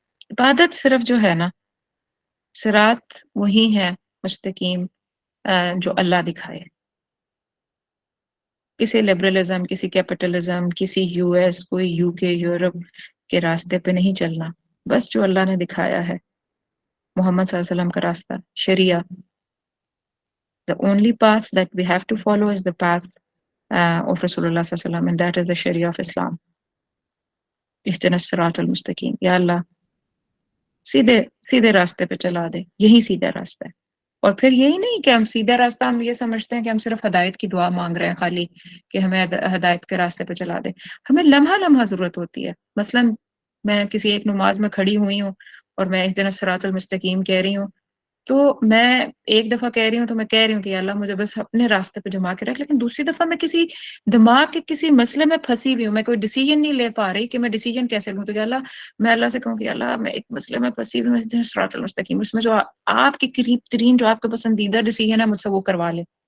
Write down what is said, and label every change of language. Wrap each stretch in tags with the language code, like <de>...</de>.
<ur>عبادت صرف جو ہے نا, صراط وہی ہے مستقیم جو اللہ دکھائے. کسی لبرلزم, کسی کیپٹلزم, کسی یو ایس, کوئی یو کے, یورپ کے راستے پہ نہیں چلنا, بس جو اللہ نے دکھایا ہے, محمد صلی اللہ علیہ وسلم کا راستہ, شریعہ.</ur> <en>The only path that we have to follow is the path of Rasulullah صلی اللہ علیہ وسلم, and that is the Sharia of Islam.</en> <ar>اهدنا الصراط المستقیم,</ar> <ur>یا اللہ سیدھے راستے پہ چلا دے, یہی سیدھا راستہ ہے. اور پھر یہی نہیں کہ ہم سیدھا راستہ ہم یہ سمجھتے ہیں کہ ہم صرف ہدایت کی دعا مانگ رہے ہیں خالی, کہ ہمیں ہدایت کے راستے پہ چلا دے. ہمیں لمحہ لمحہ ضرورت ہوتی ہے. مثلا میں کسی ایک نماز میں کھڑی ہوئی ہوں اور میں</ur> <ar>اهدنا الصراط المستقیم</ar> <ur>کہہ رہی ہوں, تو میں ایک دفعہ کہہ رہی ہوں تو میں کہہ رہی ہوں کہ یا اللہ مجھے بس اپنے راستے پہ جما کے رکھ, لیکن دوسری دفعہ میں کسی دماغ کے کسی مسئلے میں پھنسی ہوئی ہوں, میں کوئی ڈیسیژن نہیں لے پا رہی کہ میں ڈیسیژن کیسے لوں, تو یا اللہ میں اللہ سے کہوں کہ اللہ میں ایک مسئلے میں پھنسی ہوئی ہوں, صراط المستقیم, اس میں جو آپ کے قریب ترین جو آپ کا پسندیدہ ڈیسیژن ہے مجھ سے وہ کروا لے.</ur>